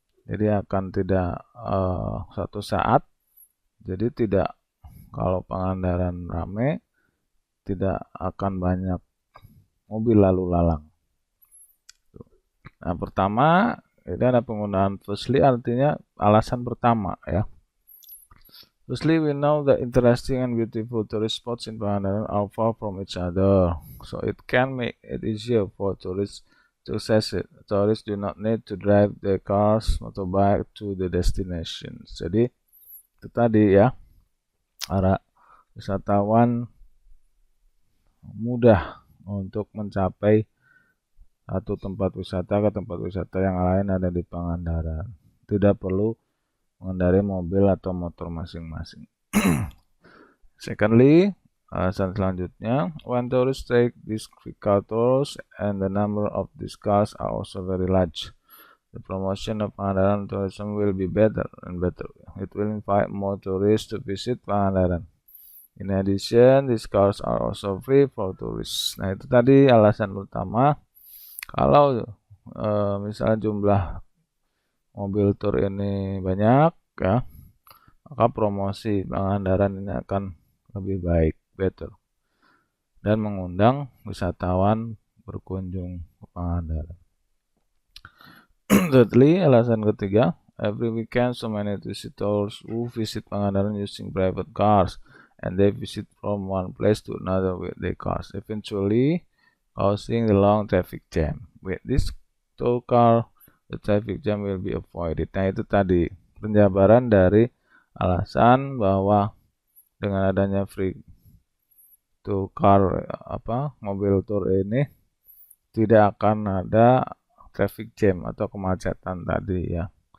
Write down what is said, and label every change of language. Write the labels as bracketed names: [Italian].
[Indonesian] Jadi akan tidak satu saat, jadi tidak, kalau Pangandaran rame tidak akan banyak mobil lalu lalang. Nah, pertama ini ada penggunaan firstly, artinya alasan pertama, ya. [English] Firstly, we know that interesting and beautiful tourist spots in Pangandaran are far from each other, so it can make it easier for tourists to access it. Tourists do not need to drive their cars, motorbike to the destination. [Indonesian] Jadi itu tadi, ya, para wisatawan mudah untuk mencapai satu tempat wisata ke tempat wisata yang lain ada di Pangandaran. Tidak perlu mengendarai mobil atau motor masing-masing. [English] Secondly, [Indonesian] alasan selanjutnya, [English] when tourists take these free car tours and the number of these cars are also very large, The promotion of Pangandaran tourism will be better and better. It will invite more tourists to visit Pangandaran. In addition, these cars are also free for tourists. [Indonesian] Nah, itu tadi alasan utama. Kalau misalnya jumlah mobil tour ini banyak, ya, maka promosi Pangandaran ini akan lebih baik, better, dan mengundang wisatawan berkunjung ke Pangandaran. [English] Thirdly, [Indonesian] alasan ketiga, [English] every weekend so many visitors who visit Pangandaran using private cars, and they visit from one place to another with their cars, eventually causing the long traffic jam. With this toll car, the traffic jam will be avoided. [Indonesian] Nah, itu tadi penjabaran dari alasan bahwa dengan adanya free toll car, mobil tour ini tidak akan ada traffic jam atau kemacetan tadi, ya.